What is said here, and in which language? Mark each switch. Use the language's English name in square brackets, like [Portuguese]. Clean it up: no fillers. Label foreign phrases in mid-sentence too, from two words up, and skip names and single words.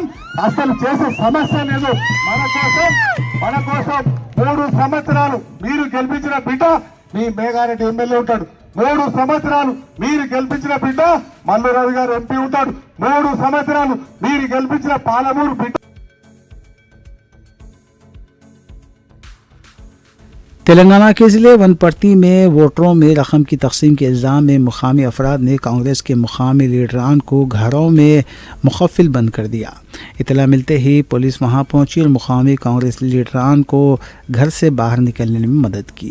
[Telugu] అసలు చేసే సమస్య లేదు। మన కోసం 3 సంవత్సరాలు మీరు గెలిపించిన బిడ్డ మీ మేఘారెడ్డి ఎమ్మెల్యే ఉంటాడు। 3 సంవత్సరాలు మీరు గెలిపించిన బిడ్డ మల్లు రవి గారు ఎంపీ ఉంటాడు। 3 సంవత్సరాలు మీరు గెలిపించిన పాలమూరు బిడ్డ। [Urdu] تلنگانہ کے ضلع ونپرتی میں ووٹروں میں رقم کی تقسیم کے الزام میں مقامی افراد نے کانگریس کے مقامی لیڈران کو گھروں میں مخفل بند کر دیا۔ اطلاع ملتے ہی پولیس وہاں پہنچی اور مقامی کانگریس لیڈران کو گھر سے باہر نکلنے میں مدد کی۔